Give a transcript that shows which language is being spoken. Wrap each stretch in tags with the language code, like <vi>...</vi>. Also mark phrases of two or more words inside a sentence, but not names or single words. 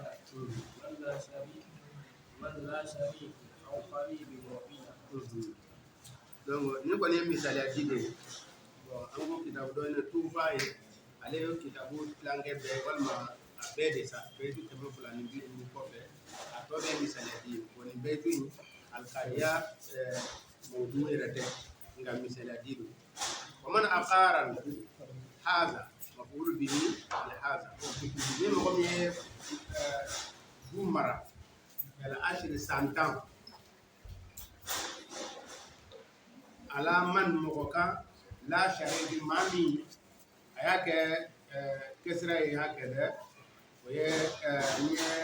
<ar>من لا شريك أو قريب وقيل.</ar> <bm>donc ni kɔni ye misaliya di de ye bon an ko kitabu dɔ ye tufa ye ale ye kitabu tilankɛ bɛɛ walima a bɛɛ de sa beyitu 250 kɔfɛ a tɔ bɛ misaliya di ye bon nin beyitu in alikariya mawudu yɛrɛ tɛ nka misaliya di don</bm> <ar>ومن أقارن هذا مفعول به لهذا</ar> <bm>ni mɔgɔ min ye du mara yala ashiri santan ala man mɔgɔ kan la shariki maa min a y'a kɛ kɛsira ye y'a kɛ dɛ o ye n ye</bm>